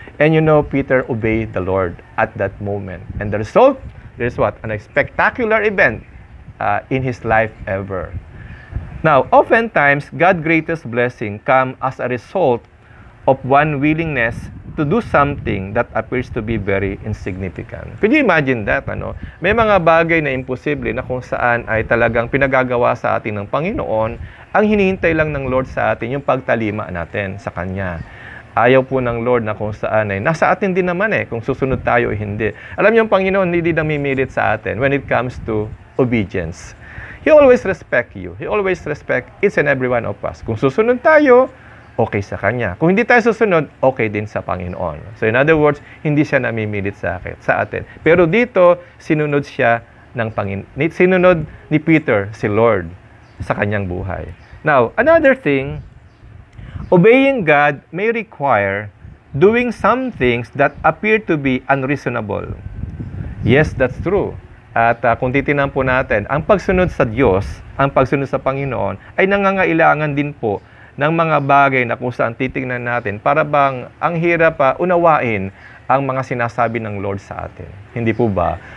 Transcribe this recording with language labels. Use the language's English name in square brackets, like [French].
[English] And you know, Peter obeyed the Lord at that moment, and the result, there's what? A spectacular event in his life ever. Now, oftentimes, God's greatest blessing come as a result of one willingness to do something that appears to be very insignificant. Could you imagine that? Ano? [Filipino] May mga bagay na imposible na kung saan ay talagang pinagagawa sa atin ng Panginoon, ang hinihintay lang ng Lord sa atin yung pagtalima natin sa Kanya. Ayaw po ng Lord na kung saan ay nasa atin din naman kung susunod tayo o hindi. Alam niyo, ang Panginoon hindi namimilit sa atin [English] when it comes to obedience. He always respect you. He always respect each and every one of us. [Filipino] Kung susunod tayo, okay sa Kanya. Kung hindi tayo susunod, okay din sa Panginoon. [English] So in other words, [Filipino] hindi siya namimilit sa atin. Pero dito, sinunod siya ng Panginoon. Sinunod ni Peter si Lord sa kanyang buhay. [English] Now, another thing, obeying God may require doing some things that appear to be unreasonable. Yes, that's true. [Filipino] At kung titingnan po natin, ang pagsunod sa Diyos, ang pagsunod sa Panginoon, ay nangangailangan din po ng mga bagay na kung saan titingnan natin para bang ang hirap unawain ang mga sinasabi ng Lord sa atin. Hindi po ba?